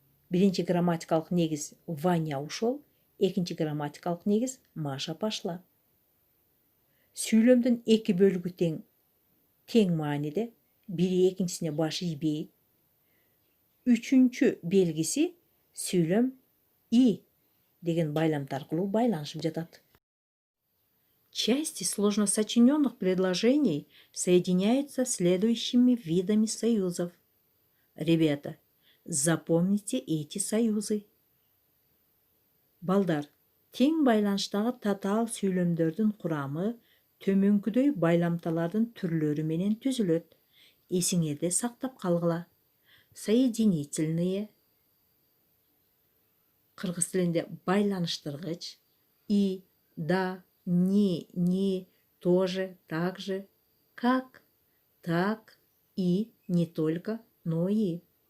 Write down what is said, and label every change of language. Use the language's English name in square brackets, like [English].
[Kyrgyz] Биринчи грамматикалык негиз [Russian] Ваня ушел, [Kyrgyz] экинчи грамматикалык негиз [Russian] Маша пошла. [Kyrgyz] Сүйлөмдүн эки бөлүгү тең мааниде, бири экинчисине баш ийбейт. Үчүнчү белгиси, сүйлөм «и» деген байламт аркылуу байланышып жатат. [Russian] Части сложносочиненных предложений соединяются следующими видами союзов. Ребята, запомните эти союзы. [Kyrgyz] Балдар, тең байланыштагы татаал сүйлөмдөрдүн курамы төмөнкүдөй байламталардын түрлөрү менен түзүлөт. Эсиңерде сактап калгыла. [Russian] Соединительные, [Kyrgyz] кыргыз тилинде байланыштыргыч, [Russian] и, да, ни, тоже, так же, как, так, и, не только, но и.